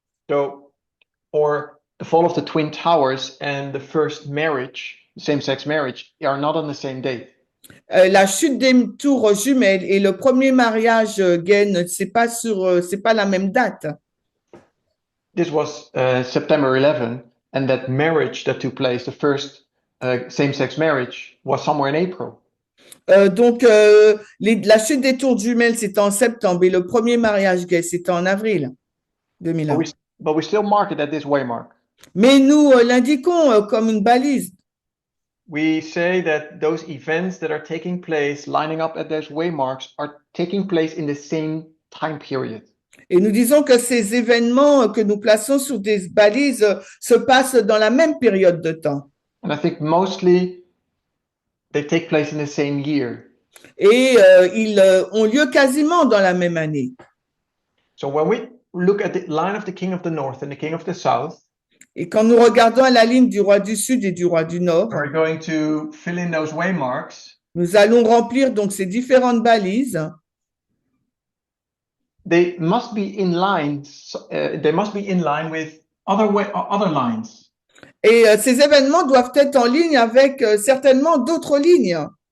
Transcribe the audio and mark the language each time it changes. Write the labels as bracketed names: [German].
[English] So, or the fall of the Twin Towers and the first marriage, same-sex marriage, are not on the same date. [French] La chute des tours jumelles et le premier mariage gay, c'est pas la même date. [English] This was September 11, and that marriage that took place, the first same-sex marriage, was somewhere in April. [French] Donc, la chute des tours jumelles, c'était en septembre et le premier mariage gay, c'était en avril 2001. [English] But we still mark it at this waymark. [French] Mais nous l'indiquons comme une balise. [English] We say that those events that are taking place, lining up at those waymarks, are taking place in the same time period. [French] Et nous disons que ces événements que nous plaçons sur des balises se passent dans la même période de temps. [English] And I think mostly they take place in the same year. [French] Et ils ont lieu quasiment dans la même année. [English] So when we look at the line of the king of the north and the king of the south, [French] et quand nous regardons à la ligne du roi du Sud et du roi du Nord, [English] we're going to fill in those waymarks. [French] Nous allons remplir donc ces différentes balises. [English] They must be in line. They must be in line with other lines. [French] Et ces événements doivent être en ligne avec certainement d'autres lignes.